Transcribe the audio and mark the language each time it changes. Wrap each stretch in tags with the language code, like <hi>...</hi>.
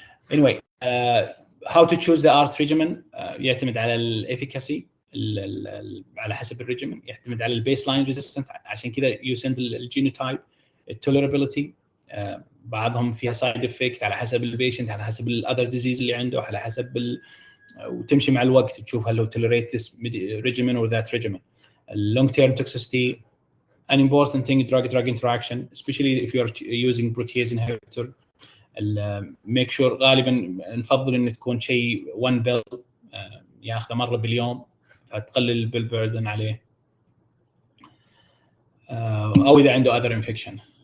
<en>Anyway, how to choose the ART regimen</en> <ar>يعتمد على الافيكاسي على حسب الريجيمن، يعتمد على البيس لاين ريزيستنت، عشان كذا يسند الجينوتايب، التوليرابيلتي، بعضهم فيها سايد افكت على حسب البيشنت، على حسب الاذر ديزيز اللي عنده، على حسب وتمشي مع الوقت تشوف هل هو</ar> <en>tolerate this regimen or that regimen. Long term toxicity, an important thing, drug interaction, especially if you are using protease inhibitor. make sure</en> <ar>غالبا نفضل ان تكون شيء 1 بيل ياخذه مره باليوم فتقلل البيل عليه، او اذا عنده</ar> <en>other infection.</en>